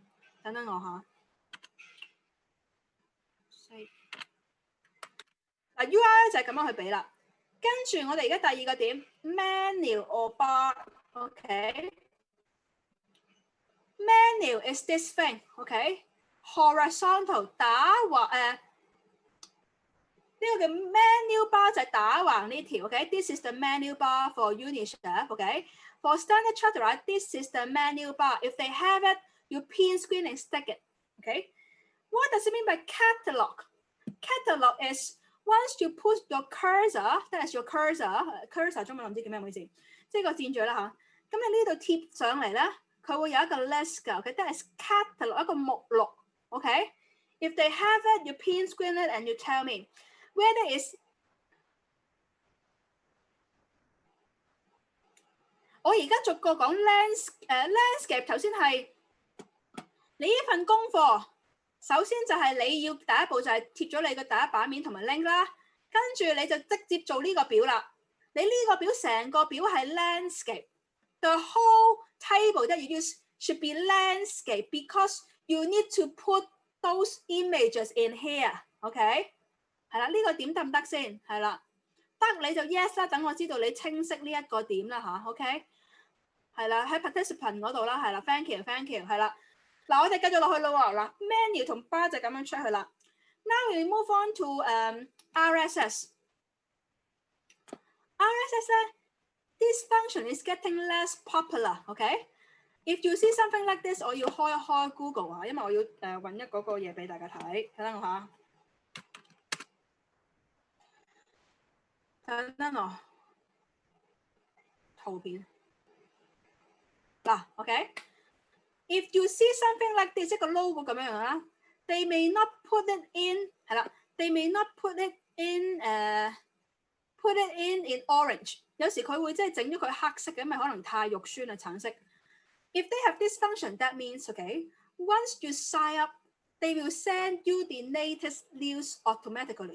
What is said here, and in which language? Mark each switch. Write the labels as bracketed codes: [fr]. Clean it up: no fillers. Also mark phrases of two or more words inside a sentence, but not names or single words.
[yue] 等等我下。嗱 URL 就係咁樣去俾啦，跟住我哋而家第二個點 [en] menu or bar，OK？Menu is this thing，OK？Horizontal [yue] 打橫呢個叫 [en] menu bar [yue] 就係打橫呢條 ， [en] OK？This is the menu bar for UNICEF，OK？For Standard Chartered，this is the menu bar. If they have it, you pin screen and stick it，OK？What does it mean by catalog? Catalog is once you put your cursor, that is your cursor [yue] 中文唔知叫咩，唔好意思，即係個箭嘴啦嚇。咁你呢度貼上嚟咧，佢會有一個 list 㗎 ，OK？ [en] That is catalog [yue] 一個目錄 [en] ，OK？If they have it, you pin screen it and you tell me whether it's [yue] 我而家逐個講 landscape 頭先係你呢份功課。首先就係你要第一步就係貼咗你嘅第一版面同埋 link 啦，跟住你就直接做呢個表啦。你呢個表成個表係 [en] landscape。The whole table that you use should be landscape because you need to put those images in here。OK， [yue] 係啦，呢個點得唔得先？係啦，得你就 yes 啦，等我知道你清晰呢一個點啦嚇。OK， 係啦，喺 participant 嗰度啦，係啦 ， [en] thank you， [yue] 係啦。嗱，我哋繼續落去咯喎，嗱 menu 同 bar 就咁樣出去啦。 [en] Now we move on to RSS。 [yue] RSS 咧 ， [en] this function is getting less popular。OK，if you see something like this， [yue] 我要開一開 Google 啊，因為我要揾一嗰個嘢俾大家睇。等等我下，等等我圖片。 [en] 嗱 ，OK。If you see something like this， [yue] 一個 logo 咁樣樣啦 [en] ，they may not put it in 係啦 ，they may not put it in in orange。 [yue] 有時佢會即係整咗佢黑色嘅，因為可能太肉酸啦，橙色。 [en] If they have this function, that means once you sign up, they will send you the latest news automatically.